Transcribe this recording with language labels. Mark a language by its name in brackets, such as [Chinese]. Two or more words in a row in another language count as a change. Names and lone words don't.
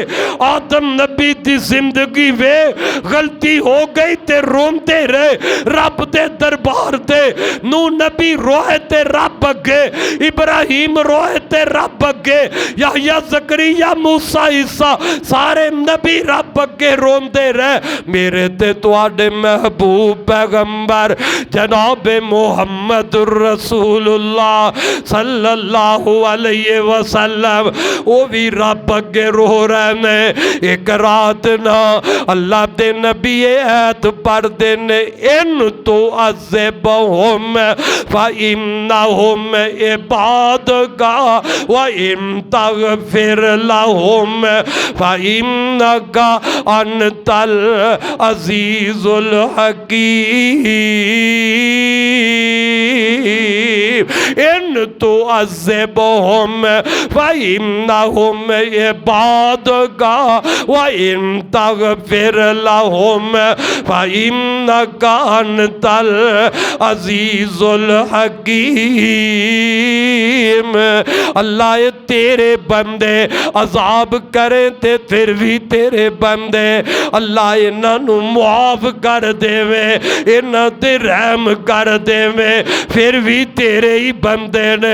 [Punjabi] آدم نبی دی زندگی وے غلطی ہو گئی تے روندے رہے رب دے دربار تے. نوح نبی روئے تے رب اگے، ابراہیم روئے تے رب اگے، یحییٰ زکریا موسیٰ عیسیٰ سارے نبی رب اگے روندے رہے. میرے تے تہاڈے محبوب پیغمبر جناب محمد رسول اللہ [Arabic] صلى الله عليه وسلم [Punjabi] وہ بھی رب اگے رو رہے نے. اک رات نا اللہ دے نبی آیت پڑھدے نے, [Arabic] إن تعذبهم فإنهم عبادك وإن تغفر لهم فإنك أنت العزيز الحكيم. إن تعذبهم فإنهم عبادك وإن تغفر لهم فإنك أنت العزيز الحكيم. [Punjabi] اللہ تیرے بندے عذاب کریں تے پھر بھی تیرے بندے اللہ انہوں معاف کر دیوے، انہوں تے رحم کر دیوے، پھر بھی تیرے ہی بندے نے.